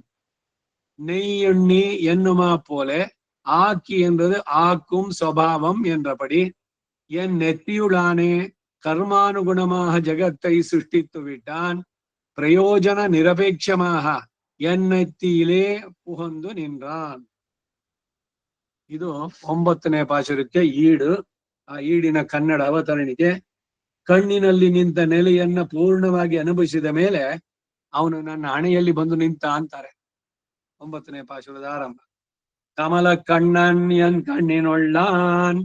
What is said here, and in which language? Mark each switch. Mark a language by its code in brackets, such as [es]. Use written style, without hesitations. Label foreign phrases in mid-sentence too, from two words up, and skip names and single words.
[ta] நெய்யெண்ணி என்னுமா போல ஆக்கி என்பது ஆக்கும் சுபாவம் என்றபடி என் நெத்தியுளானே கர்மானுகுணமாக ஜகத்தை சிருஷ்டித்து விட்டான். பிரயோஜன நிரபேட்சமாக என் நெத்தியிலே புகுந்து நின்றான். [kn] ಇದು 9ನೇ ಪಾಶುರಕ್ಕೆ ಈಡು. ಆ ಈಡಿನ ಕನ್ನಡ ಅವತರಣಿಕೆ. ಕಣ್ಣಿನಲ್ಲಿ ನಿಂತ ನೆಲೆಯನ್ನ ಪೂರ್ಣವಾಗಿ ಅನುಭವಿಸಿದ ಮೇಲೆ ಅವನು ನನ್ನ ಹಣೆಯಲ್ಲಿ ಬಂದು ನಿಂತ ಅಂತಾರೆ. 9ನೇ ಪಾಶುರದ ಆರಂಭ. [ta] கமல கண்ணன் என் கண்ணினுள்ளான்.